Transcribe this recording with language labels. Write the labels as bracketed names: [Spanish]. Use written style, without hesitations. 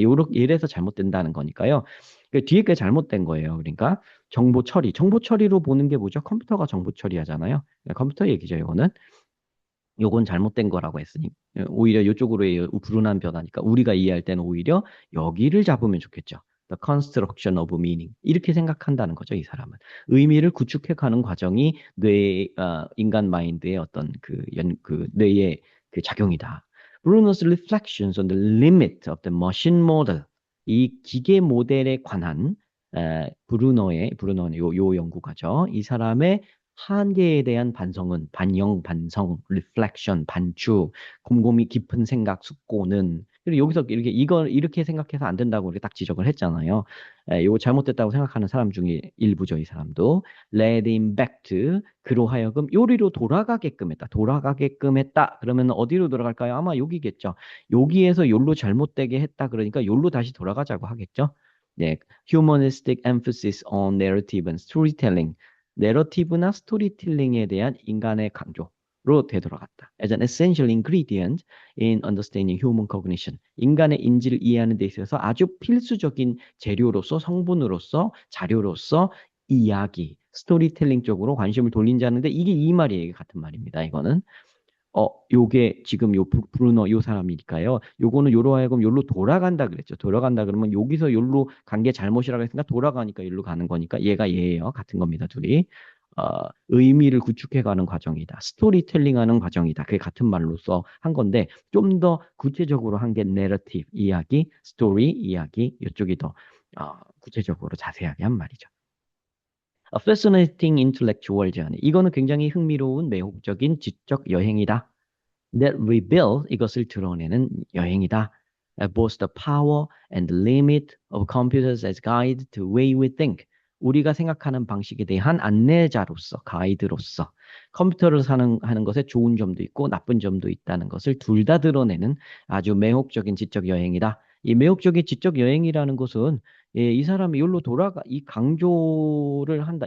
[Korean] 이래서 잘못된다는 거니까요. 그 뒤에 게 잘못된 거예요. 그러니까 정보 처리로 보는 게 뭐죠? 컴퓨터가 정보 처리하잖아요. 컴퓨터 얘기죠, 이거는. 요건 잘못된 거라고 했으니 오히려 이쪽으로의 불운한 변화니까 우리가 이해할 때는 오히려 여기를 잡으면 좋겠죠. [English] The construction of meaning [Korean] 이렇게 생각한다는 거죠. 이 사람은 의미를 구축해 가는 과정이 인간 마인드의 어떤 그 뇌의 그 작용이다. [English] Bruno's reflections on the limit of the machine model [Korean] 이 기계 모델에 관한 브루너의 요 연구가죠. 이 사람의 한계에 대한 반성, reflection, 반추, 곰곰이 깊은 생각, 숙고는 그리고 여기서 이걸 이렇게 생각해서 안 된다고 이렇게 딱 지적을 했잖아요. 이거 잘못됐다고 생각하는 사람 중에 일부죠, 이 사람도. [English] Led him back to [Korean] 그로 하여금 요리로 돌아가게끔 했다. 그러면 어디로 돌아갈까요? 아마 여기겠죠. 여기에서 요로 잘못되게 했다. 그러니까 요로 다시 돌아가자고 하겠죠. 네, [English] humanistic emphasis on narrative and storytelling. [Korean] 내러티브나 스토리텔링에 대한 인간의 강조로 되돌아갔다. [English] As an essential ingredient in understanding human cognition. [Korean] 인간의 인지를 이해하는 데 있어서 아주 필수적인 재료로서 성분으로서 자료로서 이야기, 스토리텔링 쪽으로 관심을 돌린다는데 이게 이 말이에요. 같은 말입니다. 이거는. 요게 지금 브루너 요 사람이니까요. 요거는 요로 하여금 요로 돌아간다 그랬죠. 돌아간다 그러면 여기서 요로 간 게 잘못이라고 했으니까 돌아가니까 요로 가는 거니까 얘가 얘예요. 같은 겁니다. 둘이. 의미를 구축해가는 과정이다. 스토리텔링하는 과정이다. 그게 같은 말로써 한 건데 좀 더 구체적으로 한 게 내러티브 이야기, 스토리 이야기 이쪽이 더 구체적으로 자세하게 한 말이죠. [English] A fascinating intellectual journey. [Korean] 이거는 굉장히 흥미로운 매혹적인 지적 여행이다. [English] That reveal [Korean] 이것을 드러내는 여행이다. [English] Both the power and the limit of computers as guide to way we think. [Korean] 우리가 생각하는 방식에 대한 안내자로서, 가이드로서 컴퓨터를 하는 것에 좋은 점도 있고 나쁜 점도 있다는 것을 둘 다 드러내는 아주 매혹적인 지적 여행이다. 이 매혹적인 지적 여행이라는 것은 예, 이 사람이 이 강조를 한다.